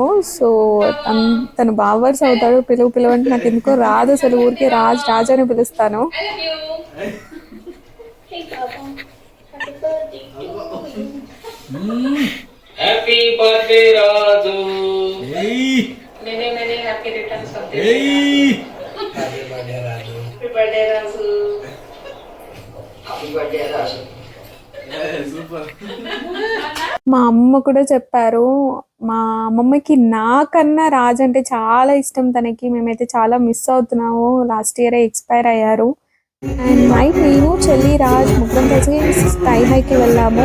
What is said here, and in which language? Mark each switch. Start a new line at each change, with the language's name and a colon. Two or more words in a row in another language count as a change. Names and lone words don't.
Telugu: సో తను బావర్స్ అవుతాడు. పిలవంటే నాకు ఎందుకో రాదు అసలు. ఊరికే రాజ్ అని పిలుస్తాను.
English: happy birthday రాజు. मैंने happy returns of the day. happy birthday రాజు. happy birthday राजू. happy birthday రాజు.
Telugu: మా అమ్మ కూడా చెప్పారు. మా అమ్మమ్మకి నాకన్నా రాజ్ అంటే చాలా ఇష్టం తనకి. మేమైతే చాలా మిస్ అవుతున్నాము.
English: last year
Telugu: ఎక్స్పైర్ అయ్యారు. అండ్ నైట్ నేను, చెల్లి, రాజ్ ముగ్గురం కలిసి స్కై హైకి వెళ్ళాము.